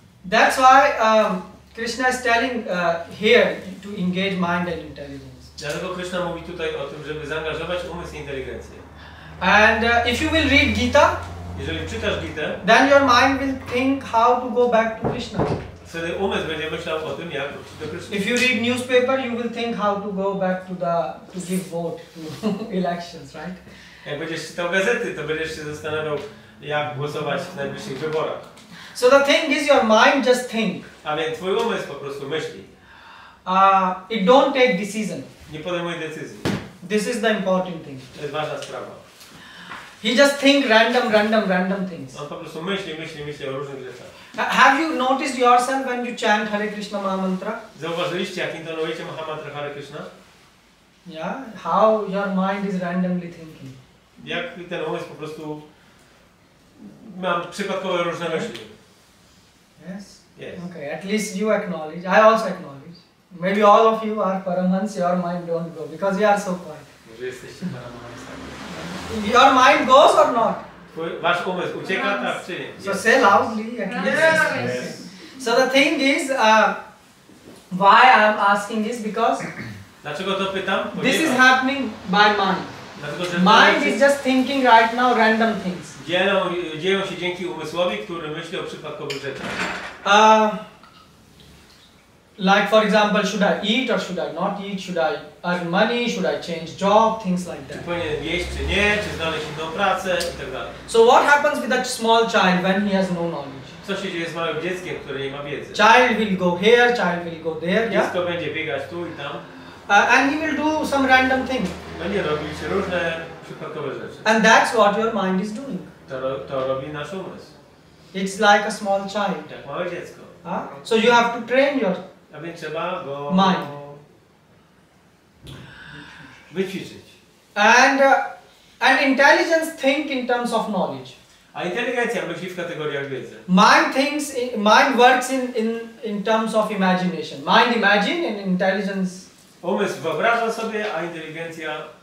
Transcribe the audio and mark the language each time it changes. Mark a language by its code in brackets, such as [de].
[en] That's why Krishna is telling here to engage mind and intelligence. [pl] Dlatego Krishna mówi tutaj o tym, żeby zaangażować umysł i inteligencję. [en] And if you will read Gita, [pl] Jeżeli czytasz Gitę, [en] then your mind will think how to go back to Krishna. [pl] wtedy umysł będzie myślał o tym, jak wrócić do Krishna. [en] If you read newspaper, you will think how to go back to give vote to elections, right? [pl] Jak będziesz czytał gazety, to będziesz się zastanawiał, jak głosować w najbliższych wyborach. [en] So the thing is, your mind just think. [pl] A więc twój umysł po prostu myśli. [en] It don't take decision. [pl] Nie podejmuje decyzji. [en] This is the important thing. [pl] To jest ważna sprawa. [en] He just think random things. [pl] On po prostu myśli o różnych rzeczach. [en] Have you noticed yourself when you chant Hare Krishna Maha Mantra? [pl] Zauważyliście, jak intonujecie Mahamantra Hare Krishna? [en] Yeah, how your mind is randomly thinking. [pl] Jak ten umysł po prostu mam przypadkowe różne myśli. [en] Yes? Yes. Okay, at least you acknowledge. I also acknowledge. Maybe all of you are Paramhans, your mind don't go because you are so quiet. [pl] Może jesteście paramahansami. [en] Your mind goes or not? [pl] Wasz umysł ucieka, tak czy nie? [en] So say loudly at least. Yes. So the thing is, why I am asking is because [pl] Dlaczego to pytam? [en] this is happening by mind. [pl] Dlatego, że [en] Mind is just thinking right now random things. [pl] dzieją się dzięki umysłowi, który myśli o przypadkowych rzeczach. [en] Like for example, should I eat or should I not eat? Should I earn money? Should I change job? Things like [pl] Czy [en] that. [pl] powinien jeść, czy nie, czy znaleźć inną pracę i tak dalej. [en] So what happens with that small child when he has no knowledge? [pl] Co się dzieje z małym dzieckiem, które nie ma wiedzy? [en] Child will go here, child will go there, yeah? [pl] Dziecko będzie biegać tu i tam. [en] And he will do some random thing. [pl] Będzie robić różne przypadkowe rzeczy. [en] And that's what your mind is doing. [pl] To robi nasz umysł. [en] It's like a small child. [pl] Jak małe dziecko. [en] So you have to train your [pl] A więc trzeba go [en] mind. [pl] wyćwiczyć. [en] And intelligence think in terms of knowledge. [pl] A inteligencja myśli w kategoriach wiedzy. [en] Mind works in terms of imagination. Mind imagine and intelligence. [pl] Umysł wyobraża sobie, a inteligencja.